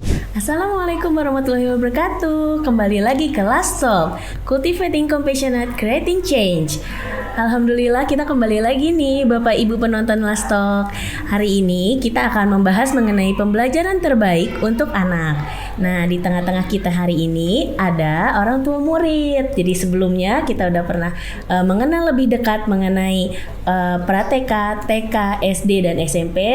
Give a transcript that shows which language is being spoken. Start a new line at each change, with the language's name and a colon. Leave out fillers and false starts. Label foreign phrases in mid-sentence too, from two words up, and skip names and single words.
Arabic: السلام عليكم ورحمة الله وبركاته.
Indonesian: Kembali lagi ke Last Talk, Cultivating Compassionate, Creating Change. Alhamdulillah kita kembali lagi nih Bapak Ibu penonton Last Talk. Hari ini kita akan membahas mengenai pembelajaran terbaik untuk anak. Nah, di tengah-tengah kita hari ini ada orang tua murid. Jadi sebelumnya kita udah pernah mengenal lebih dekat mengenai pra-TK, TK, SD dan SMP.